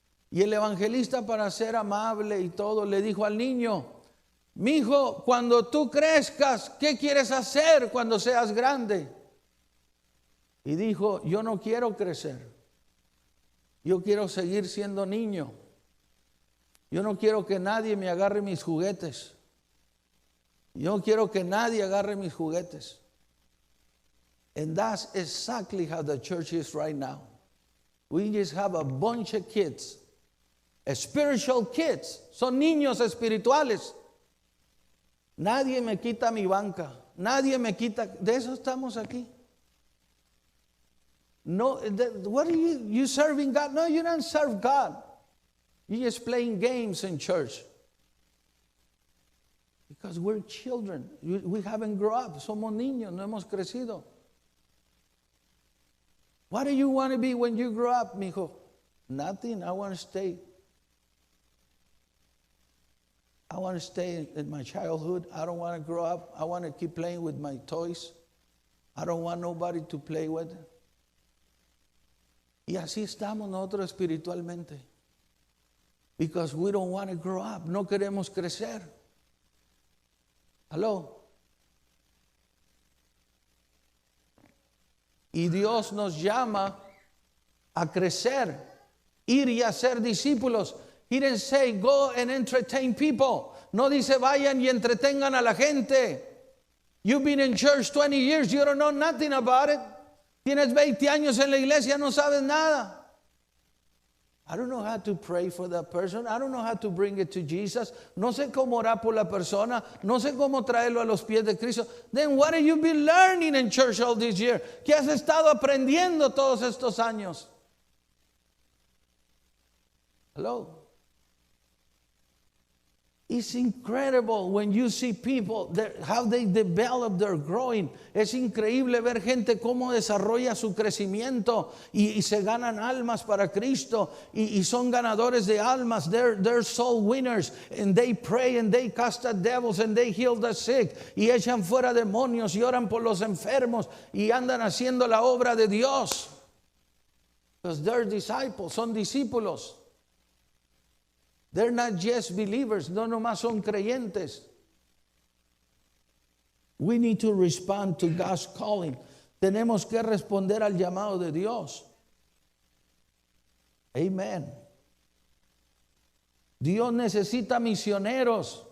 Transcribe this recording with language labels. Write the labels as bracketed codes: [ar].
[es] Y el evangelista, para ser amable y todo, le dijo al niño: mijo, cuando tú crezcas, ¿qué quieres hacer cuando seas grande? Y dijo: yo no quiero crecer. Yo quiero seguir siendo niño. Yo no quiero que nadie me agarre mis juguetes. Yo no quiero que nadie agarre mis juguetes. [en] And that's exactly how the church is right now. We just have a bunch of kids. Spiritual kids. [es] Son niños espirituales. Nadie me quita mi banca. Nadie me quita. De eso estamos aquí. [en] No, what are you serving God? No, you don't serve God. You're just playing games in church. Because we're children. We haven't grown up. [es] Somos niños, no hemos crecido. [en] What do you want to be when you grow up, mijo? Nothing. I want to stay. I want to stay in my childhood. I don't want to grow up. I want to keep playing with my toys. I don't want nobody to play with. [es] Y así estamos nosotros espiritualmente. [en] Because we don't want to grow up. [es] No queremos crecer. Hello. Y Dios nos llama a crecer, ir y hacer discípulos. [en] He didn't say go and entertain people. [es] No dice vayan y entretengan a la gente. [en] You've been in church 20 years, you don't know nothing about it. [es] Tienes 20 años en la iglesia, no sabes nada. [en] I don't know how to pray for that person. I don't know how to bring it to Jesus. [es] No sé cómo orar por la persona. No sé cómo traerlo a los pies de Cristo. [en] Then what have you been learning in church all this year? [es] ¿Qué has estado aprendiendo todos estos años? [en] Hello. It's incredible when you see people, how they develop their growing. [es] Es increíble ver gente cómo desarrolla su crecimiento y se ganan almas para Cristo y son ganadores de almas. [en] They're soul winners, and they pray and they cast out devils and they heal the sick, [es] y echan fuera demonios y oran por los enfermos y andan haciendo la obra de Dios. [en] Because they're disciples, [es] son discípulos. [en] They're not just believers, [es] no nomás son creyentes. [en] We need to respond to God's calling. [es] Tenemos que responder al llamado de Dios. [en] Amen. [es] Dios necesita misioneros.